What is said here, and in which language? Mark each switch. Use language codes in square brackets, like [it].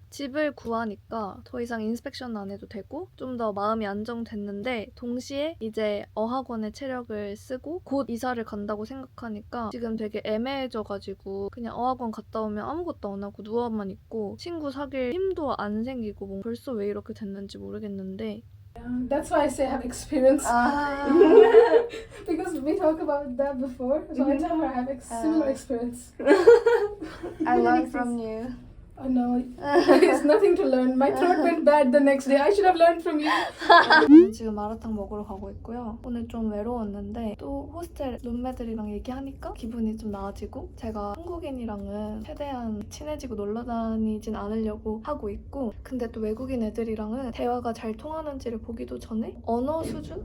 [ko] 집을 구하니까 더 이상 인스펙션 안 해도 되고 좀 더 마음이 안정됐는데 동시에 이제 어학원의 체력을 쓰고 곧 이사를 간다고 생각하니까 지금 되게 애매해져가지고 그냥 어학원 갔다 오면 아무것도 안 하고 누워만 있고 친구 사귈 힘도 안 생기고 뭐 벌써 왜 이렇게 됐는지 모르겠는데 [en] That's why I say I have experience. Because we talked about that before. So I tell her I have similar experience. I learned from you. Oh no, there's nothing to learn. My throat went bad the next day. I should have learned from you. [ko] 지금 마라탕 먹으러 가고 있고요. 오늘 좀 외로웠는데 또 호스텔 룸메들이랑 얘기하니까 기분이 좀 나아지고 제가 한국인이랑은 최대한 친해지고 놀러 다니진 않으려고 하고 있고 근데 또 외국인 애들이랑은 대화가 잘 통하는지를 보기도 전에 언어 수준?